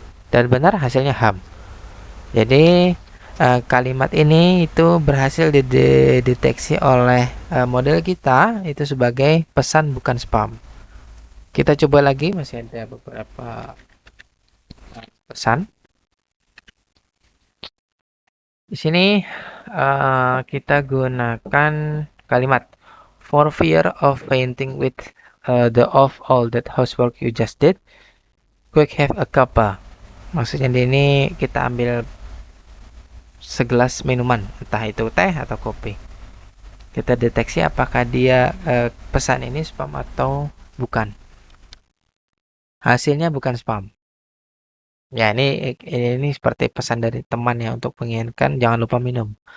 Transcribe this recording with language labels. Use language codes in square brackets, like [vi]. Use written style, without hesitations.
[id] Dan benar hasilnya ham. Jadi kalimat ini itu berhasil dideteksi oleh model kita itu sebagai pesan bukan spam. Kita coba lagi, masih ada beberapa pesan. Di sini kita gunakan kalimat [en] for fear of fainting with the of all that housework you just did, quick have a cuppa. [id] Maksudnya di ini kita ambil segelas minuman, entah itu teh atau kopi. Kita deteksi apakah dia pesan ini spam atau bukan. Hasilnya bukan spam. Ya, ini seperti pesan dari teman ya, untuk mengingatkan jangan lupa minum.